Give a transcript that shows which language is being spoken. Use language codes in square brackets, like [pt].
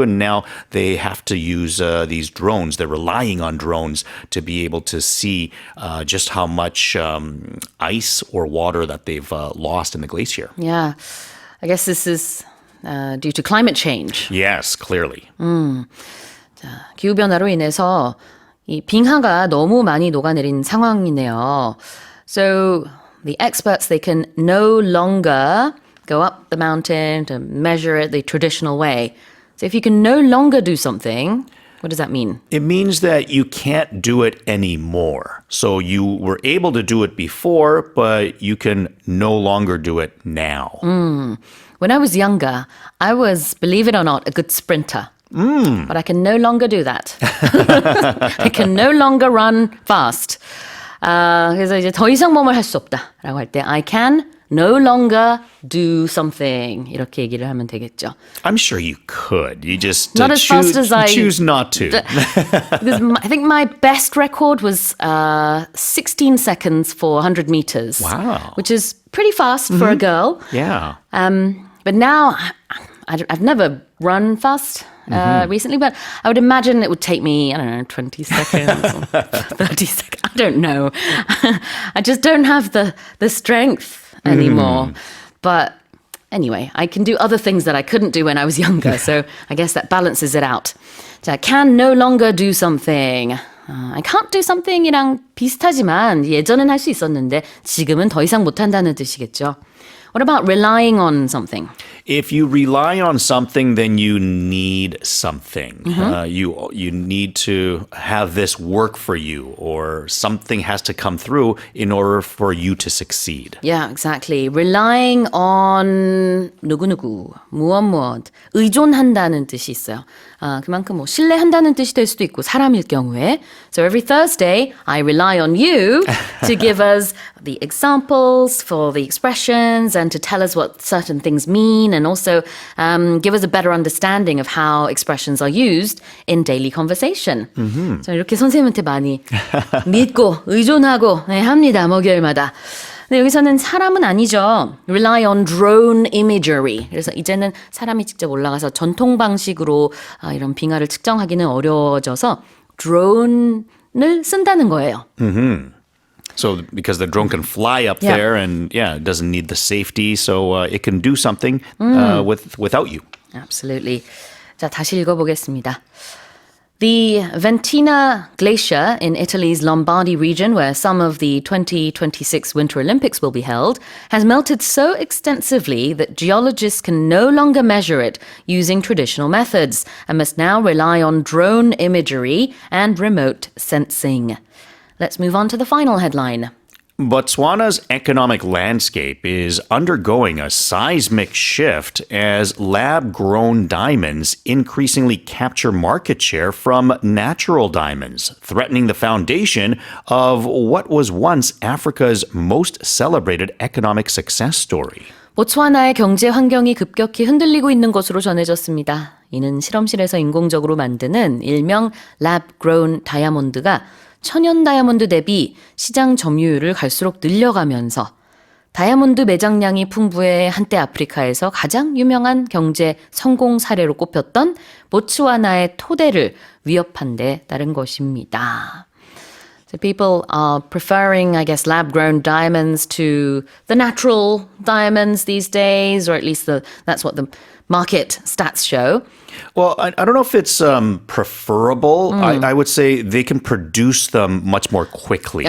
[en] And now they have to use these drones. They're relying on drones to be able to see just how much ice or water that they've lost in the glacier. Yeah, I guess this is due to climate change. Yes, clearly. [ko] 기후변화로 인해서 이 빙하가 너무 많이 녹아내린 상황이네요. [en] So the experts, they can no longer go up the mountain to measure it the traditional way. So if you can no longer do something, what does that mean? It means that you can't do it anymore. So you were able to do it before, but you can no longer do it now. When I was younger, I was, believe it or not, a good sprinter. But I can no longer do that. I can no longer run fast. [ko] 그래서 이제 더 이상 뭐뭐 할 수 없다라고 할 때 [en] I can no longer do something [ko] 이렇게 얘기를 하면 되겠죠. [en] I'm sure you could. You just Not as choose, fast as I- choose not to. Because I think my best record was 16 seconds for 100 meters. Wow. Which is pretty fast for a girl. Yeah. But now, I've never run fast recently, but I would imagine it would take me, I don't know, 20 seconds or 30 seconds. I don't know. I just don't have the strength anymore. But anyway, I can do other things that I couldn't do when I was younger. So I guess that balances it out. 자, can no longer do something. I can't do something [ko] 이랑 비슷하지만 예전엔 할 수 있었는데 지금은 더 이상 못한다는 뜻이겠죠. [en] What about relying on something? If you rely on something, then you need something. You need to have this work for you, or something has to come through in order for you to succeed. Yeah, exactly. Relying on [ko] 누구누구, 무엇, 의존한다는 뜻이 있어요. 그만큼 뭐 신뢰한다는 뜻이 될 수도 있고 사람일 경우에. [en] So every Thursday, I rely on you to give us the examples for the expressions and to tell us what certain things mean and also give us a better understanding of how expressions are used in daily conversation. [ko] 저 이렇게 선생님한테 많이 믿고 의존하고 합니다. 목요일마다. 근데 여기서는 사람은 아니죠. [en] Rely on drone imagery. [ko] 그래서 이제는 사람이 직접 올라가서 전통 방식으로 이런 빙하를 측정하기는 어려워져서 드론을 쓴다는 거예요. [en] So because the drone can fly up Yeah. there and it doesn't need the safety, so it can do something without you. Absolutely. [ko] 자, 다시 읽어보겠습니다. [en] The Ventina Glacier in Italy's Lombardy region, where some of the 2026 Winter Olympics will be held, has melted so extensively that geologists can no longer measure it using traditional methods and must now rely on drone imagery and remote sensing. Let's move on to the final headline. Botswana's economic landscape is undergoing a seismic shift as lab-grown diamonds increasingly capture market share from natural diamonds, threatening the foundation of what was once Africa's most celebrated economic success story. [ko] 보츠와나의 경제 환경이 급격히 흔들리고 있는 것으로 전해졌습니다. 이는 실험실에서 인공적으로 만드는 일명 lab-grown 다이아몬드가 천연 다이아몬드 대비 시장 점유율을 갈수록 늘려가면서 다이아몬드 매장량이 풍부해 한때 아프리카에서 가장 유명한 경제 성공 사례로 꼽혔던 보츠와나의 토대를 위협한 데 따른 것입니다. [en] So people are preferring, I guess, lab-grown diamonds to the natural diamonds these days, or at least that's what the market stats show. Well, I don't know if it's preferable. I would say they can produce them much more quickly.